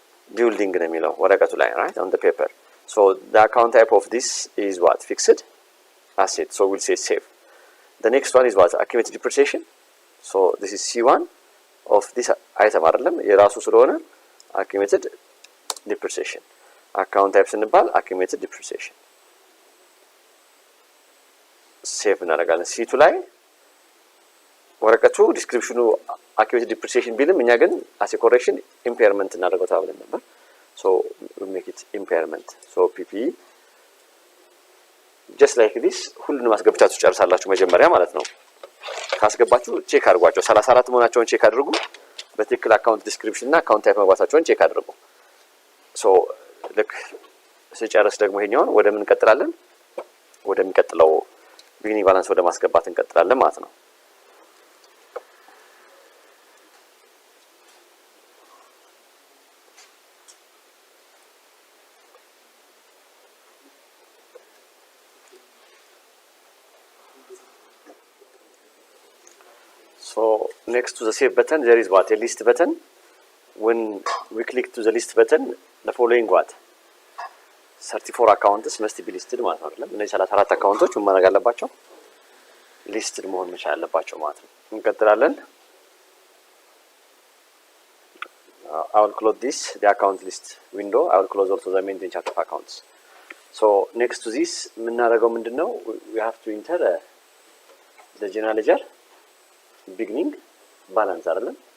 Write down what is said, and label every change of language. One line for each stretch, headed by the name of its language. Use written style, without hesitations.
English: building
Amharic: ነው የሚለው ወረቀቱ ላይ
English: right on the paper so the account type of this is what fixed asset so we'll say save the next one is what accumulated depreciation so this is C1 of this item
Amharic: አይደለም የራሱ ስለሆነ
English: accumulated depreciation account type ስንባል accumulated depreciation
Amharic: ሴቭ እናደርጋለን C2 ላይ ወረቀቱ ዲስክሪፕሽኑ accumulated depreciation ቢልም እኛ ግን
English: as a correction impairment
Amharic: እናደርገው ታብለን ነበር
English: So we make it impairment. So PP just like this
Amharic: ሁሉንም አስገብታችሁ ጨርሳላችሁ መጀመሪያ ማለት ነው። ካስገባችሁ ቼክ አድርጓቸው 34 መሆናቸውን ቼክ አድርጉ። በትክክል አካውንት ዲስክሪፕሽን እና አካውንት ታይፕ መግባታቸውን ቼክ አድርጉ። ሶ ልክ ስጨርስ ደግሞ ይሄኛውን ወደ ምን እንቀጥላለን? ወደሚቀጥለው ቢግኒንግ ባላንስ ወደ ማስገባት እንቀጥላለን ማለት ነው።
English: So next to the save button there is what? A list button. When we click to the list button, the following what? 34 accounts must be listed
Amharic: ማለት ነው አይደል? እነዚህ 34 አካውንቶች ምን ማድረግ አለባቸው? ሊስትድ መሆን መቻል አለባቸው ማለት ነው። እንቀጥላለን።
English: I will close this the account list window. I will close also the maintain chart of accounts. So next to this
Amharic: የምናደርገው ምንድነው?
English: We have to enter the general ledger beginning balance
Amharic: አይደለም?